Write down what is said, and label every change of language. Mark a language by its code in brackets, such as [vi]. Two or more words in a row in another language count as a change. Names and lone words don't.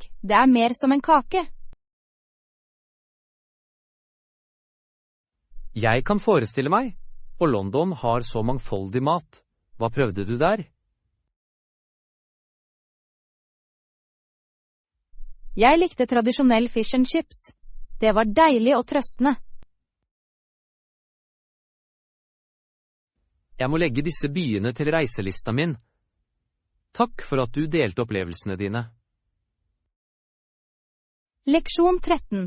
[no] Det er mer som en kake. Jeg kan forestille meg, og London har så mangfoldig mat. Hva prøvde du der? Jeg likte tradisjonell [en] fish and chips. [no] Det var deilig og trøstende. Jeg må legge disse byene til reiselista min. Takk for at du delte opplevelsene dine. Leksjon 13.